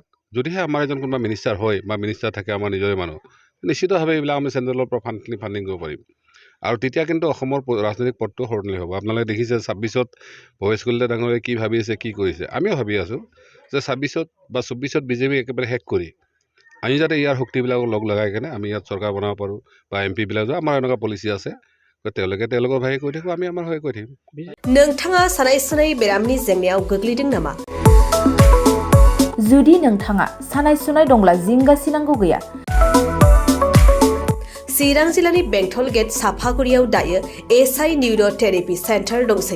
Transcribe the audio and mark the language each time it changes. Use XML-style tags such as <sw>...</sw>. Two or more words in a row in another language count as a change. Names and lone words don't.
<as>যদিহে আমাৰ এজন কোনোবা মিনিষ্টাৰ হয় বা মিনিষ্টাৰ থাকে আমাৰ নিজৰে মানুহ নিশ্চিতভাৱে এইবিলাক আমি চেণ্ট্ৰেলৰ পৰা ফাণ্ডিং কৰিব পাৰিম আৰু তেতিয়া কিন্তু অসমৰ ৰাজনৈতিক পথটো সলনি হ'ব আপোনালোকে দেখিছে 26ত ভৱেশ কলিতা ডাঙৰীয়াই কি ভাবি আছে কি কৰিছে আমিও ভাবি আছোঁ যে 26ত বা 24ত বিজেপি একেবাৰে শেষ কৰি আমি যাতে ইয়াৰ শক্তিবিলাকক লগ লগাই কেনে আমি ইয়াত চৰকাৰ বনাব পাৰোঁ বা MP বিলাক আমাৰ এনেকুৱা পলিচি আছে তেওঁলোকে তেওঁলোকৰ ভাগে কৈ থাকিব আমি আমাৰ ভাগে কৈ থাকিম</as> <brx>नोंथाङा सानाय सुनाय बेरामनि जेंनायाव गोग्लैदों नामा जुदि नोंथाङा सानाय सुनाय दंब्ला जिंगासिनांगौ गैया चिरां जिल्लानि बेंटल गेट साफागुरियाव दायो SI निउर' थेरापि सेन्टार दंसै</brx>